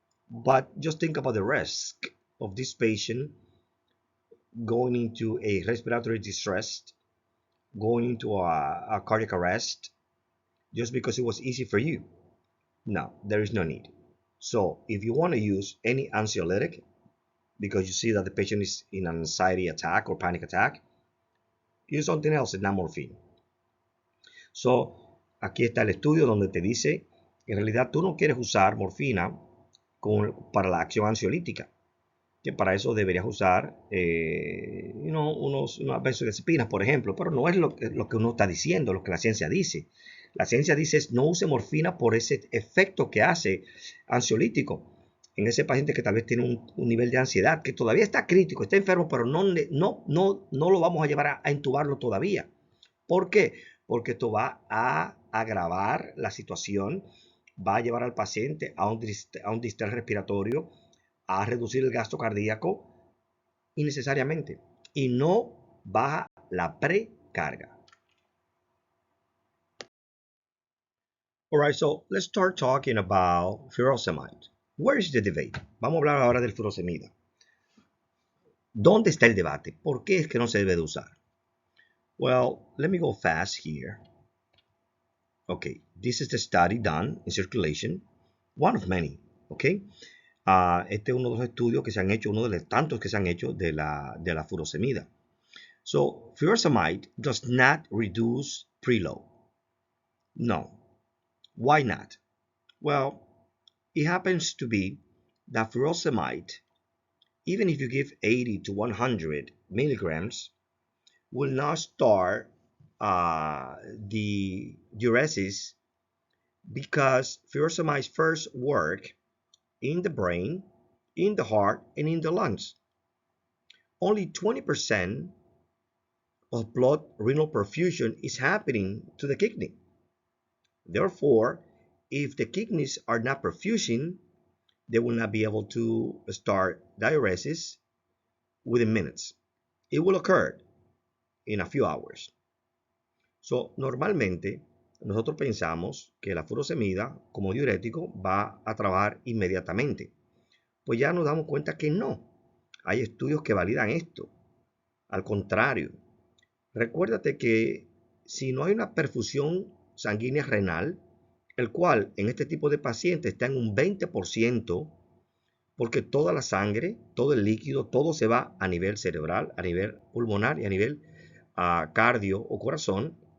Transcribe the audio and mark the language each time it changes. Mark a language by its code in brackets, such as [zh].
[en] But just think about the risk of this patient going into a respiratory distress, going into a cardiac arrest, just because it was easy for you. No, there is no need. So if you want to use any anxiolytic, because you see that the patient is in an anxiety attack or panic attack, use something else, not morphine. [es] So, aquí está el estudio donde te dice, en realidad tú no quieres usar morfina para la acción ansiolítica, que para eso deberías usar unas benzodiazepinas, por ejemplo, pero no es lo que uno está diciendo, lo que la ciencia dice. La ciencia dice es no use morfina por ese efecto que hace ansiolítico en ese paciente que tal vez tiene un nivel de ansiedad, que todavía está crítico, está enfermo, pero no lo vamos a llevar a intubarlo todavía. ¿Por qué? Porque esto va a agravar la situación, va a llevar al paciente a un distrés respiratorio, a reducir el gasto cardíaco innecesariamente y no baja la precarga. [en] Alright, so let's start talking about furosemide. Where is the debate? [es] Vamos a hablar ahora del furosemida. ¿Dónde está el debate? ¿Por qué es que no se debe de usar? [en] Well, let me go fast here. Okay, this is the study done in circulation, one of many, okay? Este es uno de los estudios que se han hecho, uno de los tantos que se han hecho de la furosemida. So, furosemide does not reduce preload. No. Why not? Well, it happens to be that furosemide, even if you give 80 to 100 milligrams, will not start the diuresis because furosemide first work in the brain, in the heart, and in the lungs. Only 20% of blood renal perfusion is happening to the kidney. Therefore, if the kidneys are not perfusing, they will not be able to start diuresis within minutes. It will occur in a few hours. [es] So, normalmente, nosotros pensamos que la furosemida, como diurético, va a trabajar inmediatamente. Pues ya nos damos cuenta que no. Hay estudios que validan esto. Al contrario, recuérdate que si no hay una perfusión sanguínea renal, el cual en este tipo de pacientes está en un 20%, porque toda la sangre, todo el líquido, todo se va a nivel cerebral, a nivel pulmonar y a nivel cardio o corazón.